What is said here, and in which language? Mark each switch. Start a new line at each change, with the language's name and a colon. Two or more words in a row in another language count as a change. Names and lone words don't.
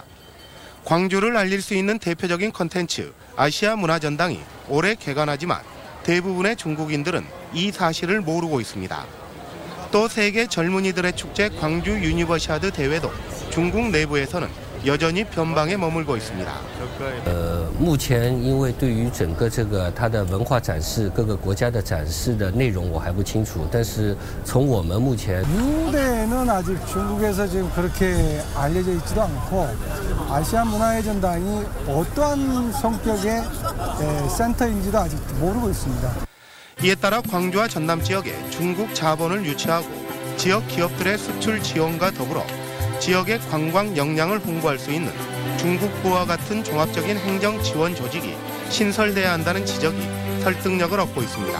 Korean: 광주를 알릴 수 있는 대표적인 콘텐츠 아시아 문화전당이 올해 개관하지만 대부분의 중국인들은 이 사실을 모르고 있습니다. 또 세계 젊은이들의 축제 광주 유니버시아드 대회도 중국 내부에서는 여전히 변방에 머물고 있습니다.
Chinese: 目前因为对于整个这个它的文化展示各个国家的展示的内容我还不清楚，但是从我们目前
Korean: 무대는 아직 중국에서 지금 그렇게 알려져 있지도 않고 아시아 문화의 전당이 어떠한 성격의 센터인지도 아직 모르고 있습니다. 이에 따라 광주와 전남 지역에 중국 자본을 유치하고 지역 기업들의 수출 지원과 더불어 지역의 관광 역량을 홍보할 수 있는 중국부와 같은 종합적인 행정 지원 조직이 신설돼야 한다는 지적이 설득력을 얻고 있습니다.